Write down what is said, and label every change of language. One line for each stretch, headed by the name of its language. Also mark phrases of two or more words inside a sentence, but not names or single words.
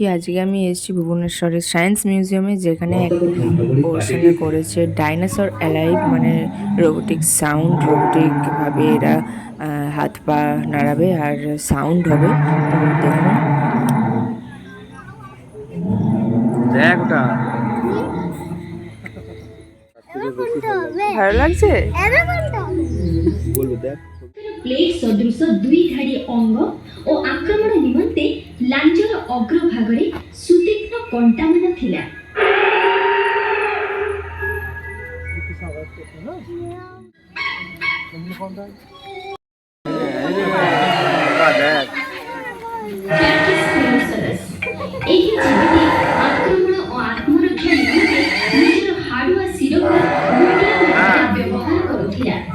Bangla: আজকে আমি এসেছি ভুবনেশ্বরের সায়েন্স মিউজিয়ামে, যেখানে এক পোর্শনে করেছে ডাইনোসর অ্যালাইভ, মানে রোবোটিক সাউন্ড, রোবোটিকভাবে এরা হাত পা নাড়াবে আর সাউন্ড হবে। তো দেখুন, দেখ ওটা ভালো লাগছে। বলবো দেখ
Odia: ପ୍ଲେଟ୍ ସଦୃଶ ଦୁଇ ଧାଡ଼ି ଅଙ୍ଗ ଓ ଆକ୍ରମଣ ନିମନ୍ତେ ଲାଞ୍ଜର ଅଗ୍ରଭାଗରେ ସୁତୀକ୍ଷ୍ଣ କଣ୍ଟାମାନ ଥିଲା। ଏହି ଜୀବିଟି ଆକ୍ରମଣ ଓ ଆତ୍ମରକ୍ଷା ନିମନ୍ତେ ନିଜର ହାଡ଼ୁଆ ଶିରକୁ ବ୍ୟବହାର କରୁଥିଲା।